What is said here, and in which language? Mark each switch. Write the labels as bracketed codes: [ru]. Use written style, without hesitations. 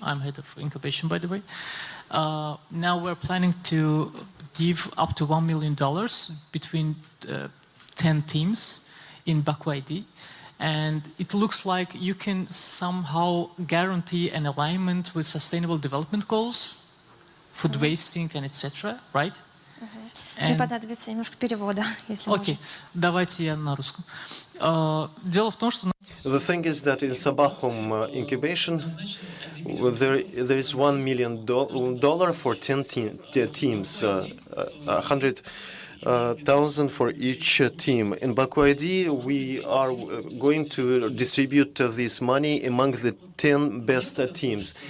[en] I'm head of incubation, by the way. Now we're planning to give up to $1 million between 10 teams in Baku ID. And it looks like you can somehow guarantee an alignment with sustainable development goals, food wasting, and etc., right? [ru] Мне понадобится немножко перевода, если можно. Окей, давайте я на русском. Дело в том, что... [en] The thing is that in Sabahum incubation, there is $1 million for 10 teams, 100,000 for each team. In Baku ID, we are going to distribute this money among the 10 best teams.